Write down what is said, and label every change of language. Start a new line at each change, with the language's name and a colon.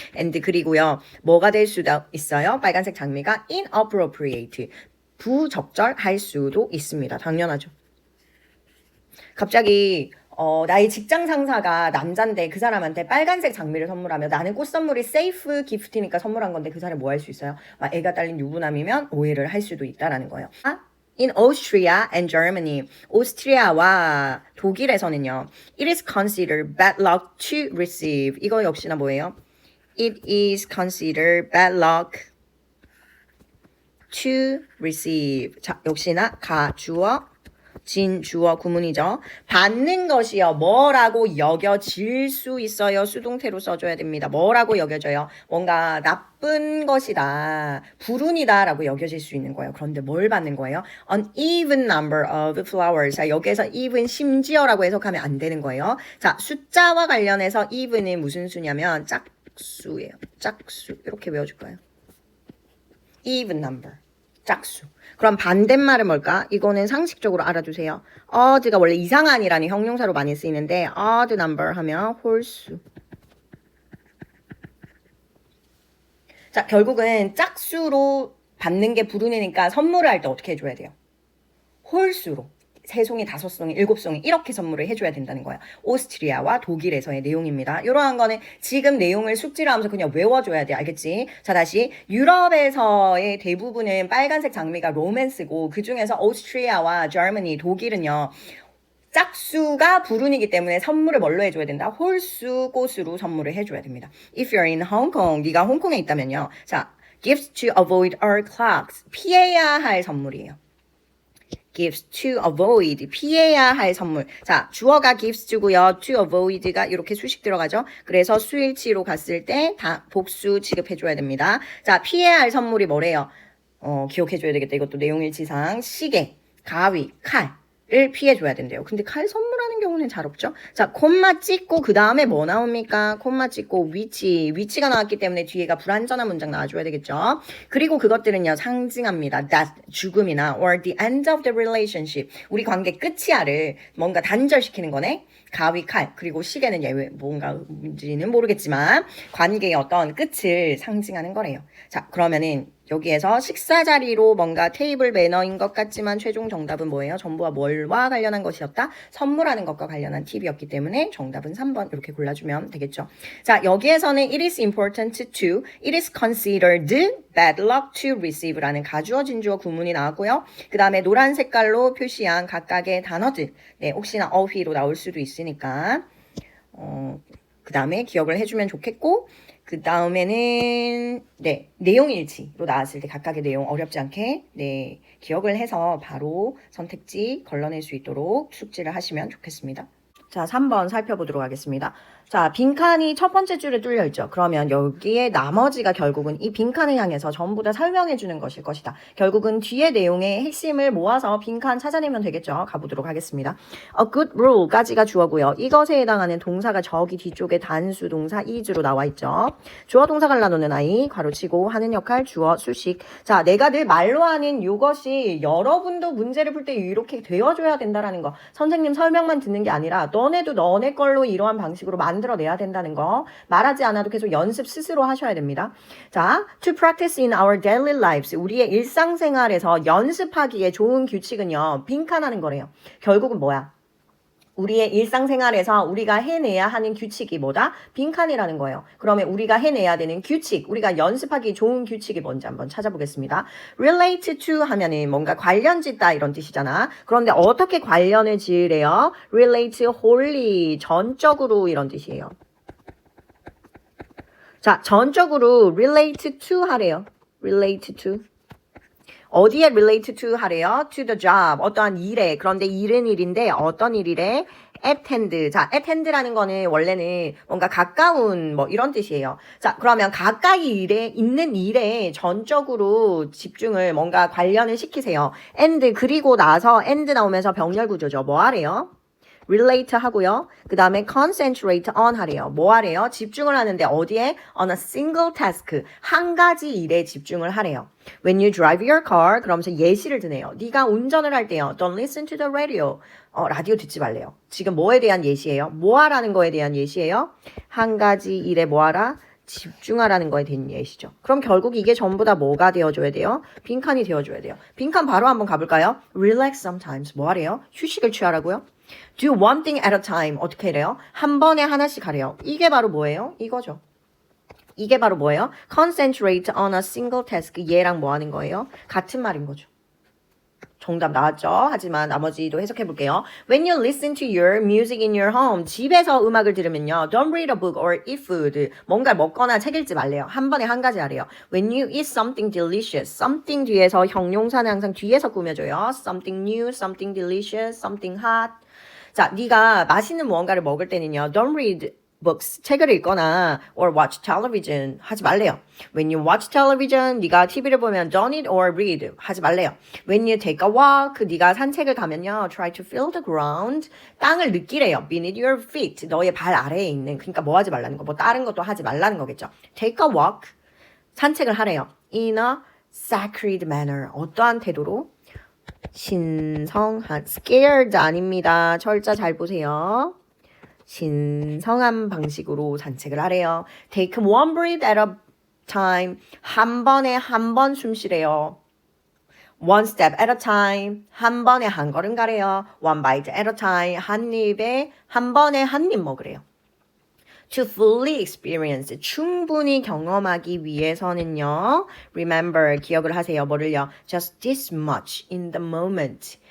Korean: and 그리고요, 뭐가 될 수도 있어요. 빨간색 장미가 inappropriate. 부적절할 수도 있습니다. 당연하죠. 갑자기 나의 직장 상사가 남잔데 그 사람한테 빨간색 장미를 선물하면 나는 꽃 선물이
English: safe gift
Korean: 니까 선물한 건데 그 사람이 뭐 할 수 있어요? 애가 딸린 유부남이면 오해를 할 수도 있다라는 거예요.
English: In Austria and Germany,
Korean: 오스트리아와 독일에서는요.
English: It is considered bad luck to receive.
Korean: 이거 역시나 뭐예요?
English: It is considered bad luck to receive.
Korean: 자, 역시나 가 주어, 진 주어 구문이죠. 받는 것이요. 뭐라고 여겨질 수 있어요. 수동태로 써줘야 됩니다. 뭐라고 여겨져요? 뭔가 나쁜 것이다. 불운이다 라고 여겨질 수 있는 거예요. 그런데 뭘 받는 거예요?
English: An even number of flowers.
Korean: 자, 여기에서 even 심지어라고 해석하면 안 되는 거예요. 자, 숫자와 관련해서 even은 무슨 수냐면 짝수예요. 짝수. 이렇게 외워줄까요? even number. 짝수. 그럼 반대말은 뭘까? 이거는 상식적으로 알아두세요. odd가 원래 이상한이라는 형용사로 많이 쓰이는데 odd number 하면 홀수. 자, 결국은 짝수로 받는 게 불운이니까 선물을 할 때 어떻게 해줘야 돼요? 홀수로. 3송이, 5송이, 7송이 이렇게 선물을 해줘야 된다는 거야. 오스트리아와 독일에서의 내용입니다. 이러한 거는 지금 내용을 숙지를 하면서 그냥 외워줘야 돼. 알겠지? 자, 다시 유럽에서의 대부분은 빨간색 장미가 로맨스고 그중에서 오스트리아와 저머니, 독일은요. 짝수가 불운이기 때문에 선물을 뭘로 해줘야 된다? 홀수, 꽃으로 선물을 해줘야 됩니다.
English: If you're in Hong Kong,
Korean: 네가 홍콩에 있다면요. 자,
English: gifts to avoid are clocks.
Korean: 피해야 할 선물이에요.
English: gives to avoid
Korean: 피해야 할 선물. 자, 주어가 gives to고요. to avoid가 이렇게 수식 들어가죠. 그래서 수일치로 갔을 때 다 복수 취급해줘야 됩니다. 자, 피해야 할 선물이 뭐래요? 기억해줘야 되겠다. 이것도 내용일치상 시계, 가위, 칼을 피해줘야 된대요. 근데 칼 선물하는 하는 경우는 잘 없죠. 자, 콤마 찍고 그 다음에 뭐 나옵니까? 콤마 찍고 위치가 나왔기 때문에 뒤에가 불완전한 문장 나와줘야 되겠죠. 그리고 그것들은요 상징합니다. that 죽음이나
English: or the end of the relationship
Korean: 우리 관계 끝이야를 뭔가 단절시키는 거네. 가위, 칼, 그리고 시계는 예외, 뭔가인지는 모르겠지만 관계의 어떤 끝을 상징하는 거래요. 자, 그러면은 여기에서 식사 자리로 뭔가 테이블 매너인 것 같지만 최종 정답은 뭐예요? 전부와 뭘와 관련한 것이었다? 선물하는 것과 관련한 팁이었기 때문에 정답은 3번 이렇게 골라주면 되겠죠. 자, 여기에서는
English: it is important to, it is considered bad luck to receive라는
Korean: 가주어, 진주어 구문이 나왔고요. 그 다음에 노란 색깔로 표시한 각각의 단어들, 네, 혹시나 어휘로 나올 수도 있으니까 그 다음에 기억을 해주면 좋겠고 그 다음에는 네 내용일치로 나왔을 때 각각의 내용 어렵지 않게 네 기억을 해서 바로 선택지 걸러낼 수 있도록 숙지를 하시면 좋겠습니다. 자, 3번 살펴보도록 하겠습니다. 자, 빈칸이 첫 번째 줄에 뚫려 있죠. 그러면 여기에 나머지가 결국은 이 빈칸을 향해서 전부 다 설명해 주는 것일 것이다. 결국은 뒤에 내용의 핵심을 모아서 빈칸 찾아내면 되겠죠. 가보도록 하겠습니다. A good rule까지가 주어고요. 이것에 해당하는 동사가 저기 뒤쪽에 단수 동사 is로 나와 있죠. 주어 동사 갈라놓는 아이, 가로치고 하는 역할, 주어, 수식. 자, 내가 늘 말로 하는 이것이 여러분도 문제를 풀 때 이렇게 되어줘야 된다라는 거. 선생님 설명만 듣는 게 아니라 너네도 너네 걸로 이러한 방식으로 만들어내야 된다는 거. 말하지 않아도 계속 연습 스스로 하셔야 됩니다.
English: 자, to practice in our daily lives.
Korean: 우리의 일상생활에서 연습하기에 좋은 규칙은요. 빈칸하는 거래요. 결국은 뭐야? 우리의 일상생활에서 우리가 해내야 하는 규칙이 뭐다? 빈칸이라는 거예요. 그러면 우리가 해내야 되는 규칙, 우리가 연습하기 좋은 규칙이 뭔지 한번 찾아보겠습니다. relate to 하면은 뭔가 관련 짓다 이런 뜻이잖아. 그런데 어떻게 관련을 지으래요?
English: relate wholly,
Korean: 전적으로 이런 뜻이에요. 자, 전적으로 relate to 하래요. relate to. 어디에 relate to 하래요?
English: to the job.
Korean: 어떠한 일에. 그런데 일은 일인데 어떤 일이래?
English: at hand.
Korean: 자, at hand라는 거는 원래는 뭔가 가까운 뭐 이런 뜻이에요. 자, 그러면 가까이 있는 일에 전적으로 집중을 뭔가 관련을 시키세요. and 그리고 나서 and 나오면서 병렬 구조죠. 뭐 하래요? relate 하고요. 그 다음에 concentrate on 하래요. 뭐 하래요? 집중을 하는데 어디에?
English: on a single task.
Korean: 한 가지 일에 집중을 하래요.
English: When you drive your car,
Korean: 그러면서 예시를 드네요. 네가 운전을 할 때요.
English: Don't listen to the radio.
Korean: 라디오 듣지 말래요. 지금 뭐에 대한 예시예요? 뭐 하라는 거에 대한 예시예요? 한 가지 일에 뭐 하라? 집중하라는 거에 대한 예시죠. 그럼 결국 이게 전부 다 뭐가 되어줘야 돼요? 빈칸이 되어줘야 돼요. 빈칸 바로 한번 가볼까요?
English: Relax sometimes.
Korean: 뭐 하래요? 휴식을 취하라고요?
English: Do one thing at a time.
Korean: 어떻게 해래요? 한 번에 하나씩 하래요. 이게 바로 뭐예요? 이거죠. 이게 바로 뭐예요?
English: Concentrate on a single task.
Korean: 얘랑 뭐 하는 거예요? 같은 말인 거죠. 정답 나왔죠? 하지만 나머지도 해석해 볼게요.
English: When you listen to your music in your home,
Korean: 집에서 음악을 들으면요.
English: Don't read a book or eat food.
Korean: 뭔가 먹거나 책 읽지 말래요. 한 번에 한 가지 하래요.
English: When you eat something delicious, something
Korean: 뒤에서 형용사는 항상 뒤에서 꾸며줘요.
English: Something new, something delicious, something hot.
Korean: 자, 네가 맛있는 무언가를 먹을 때는요.
English: Don't read books,
Korean: 책을 읽거나
English: or watch television
Korean: 하지 말래요.
English: When you watch television,
Korean: 네가 TV를 보면
English: don't eat or read
Korean: 하지 말래요.
English: When you take a walk,
Korean: 네가 산책을 가면요.
English: Try to feel the ground,
Korean: 땅을 느끼래요.
English: Beneath your feet,
Korean: 너의 발 아래에 있는, 그러니까 뭐 하지 말라는 거, 뭐 다른 것도 하지 말라는 거겠죠.
English: Take a walk,
Korean: 산책을 하래요.
English: In a sacred manner,
Korean: 어떠한 태도로? 신성한, scared 아닙니다. 철자 잘 보세요. 신성한 방식으로 산책을 하래요.
English: Take one breath at a time.
Korean: 한 번에 한 번 숨 쉬래요.
English: One step at a time.
Korean: 한 번에 한 걸음 가래요.
English: One bite at a time.
Korean: 한 입에 한 번에 한 입 먹으래요.
English: To fully experience,
Korean: 충분히 경험하기 위해서는요.
English: Remember,
Korean: 기억을 하세요. 뭐를요?
English: Just this much in the moment.